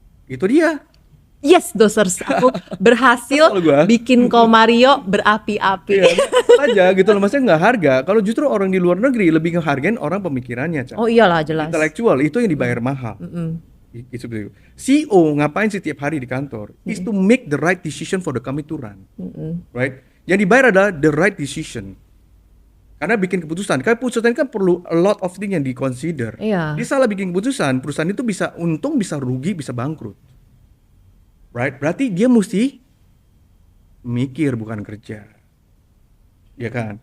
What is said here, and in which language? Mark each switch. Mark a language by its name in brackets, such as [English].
[Indonesian] Itu dia. Yes, dosers, aku berhasil Kesel gua. bikin Komario berapi-api. Iya, aja gitu loh, maksudnya nggak harga. Kalau justru orang di luar negeri lebih ngehargain orang pemikirannya, Cak. Oh iyalah, jelas. Intelektual itu yang dibayar mahal. Itu begitu. CEO ngapain sih tiap hari di kantor? [English] Is to make the right decision for the company to run. Right? [Indonesian] Yang dibayar adalah [English] the right decision. [Indonesian] Karena bikin keputusan. Karena keputusan kan perlu [English] a lot of things [Indonesian] yang di-consider. Iya. Dia salah bikin keputusan, perusahaan itu bisa untung, bisa rugi, bisa bangkrut. Right? Berarti dia mesti mikir bukan kerja. Ya kan?